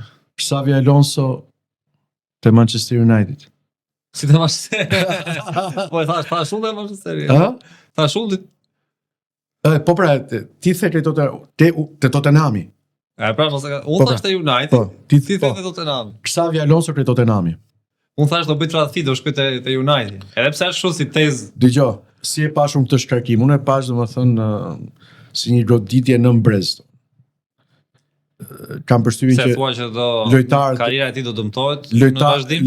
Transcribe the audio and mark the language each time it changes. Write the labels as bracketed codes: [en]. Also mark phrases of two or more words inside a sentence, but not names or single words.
[sq] Xavi Alonso te Manchester United. Si të Manchester. Po e thash unë te Manchester. Ha? Thash unë. Po pra, ti the te Tottenhami. Pra mos e ka. Unë thash te United. Po, ti Ti the te Tottenham. Xavi Alonso te Tottenhami. Unë thash do bëj tradhti, do shkoj te United. Edhe pse është kështu si tezë. Dëgjoj, si e pashun këtë shkarkim, unë e pash domethënë si një goditje në Brest. Kam përshtypjen Se që thua që do lojtarët- karriera e tij do dëmtohet në vazhdim.